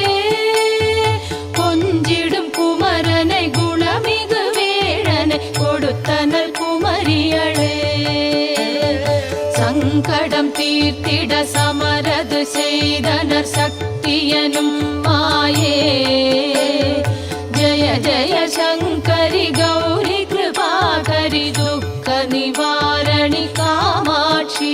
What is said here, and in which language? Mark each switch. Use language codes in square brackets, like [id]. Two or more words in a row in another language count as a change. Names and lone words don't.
[ta] கொஞ்சிடும் குமரனை குணமிகு வேழனை கொடுத்தனல் குமரியளே சங்கடம் தீர்த்திட சமரது செய்தனர் சக்தியனும் மாயே [sa] जय जय शङ्करि गौरि कृपाकरि दुःख निवारणि कामाक्षी